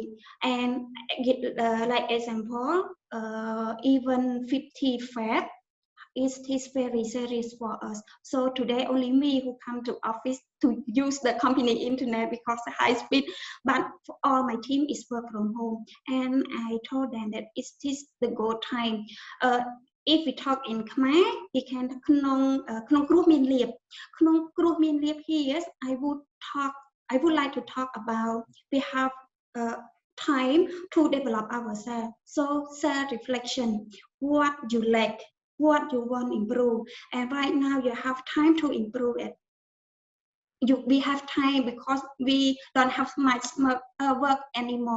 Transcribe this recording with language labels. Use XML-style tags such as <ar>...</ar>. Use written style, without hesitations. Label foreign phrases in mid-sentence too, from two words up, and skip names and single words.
<en>And like example, even 50 Fed is very serious for us. So today only me who come to office to use the company internet because the high speed, but for all my team is work from home. And I told them that it is the good time. If we talk in Khmer, we can</en> <km>ក្នុងគ្រោះមានលៀប ក្នុងគ្រោះមានលៀប</km> <en>here I would like to talk about we have time to develop ourselves. So self-reflection, what you lack, what you want to improve, and right now you have time to improve it. We have time because we don't have much work anymore.</en>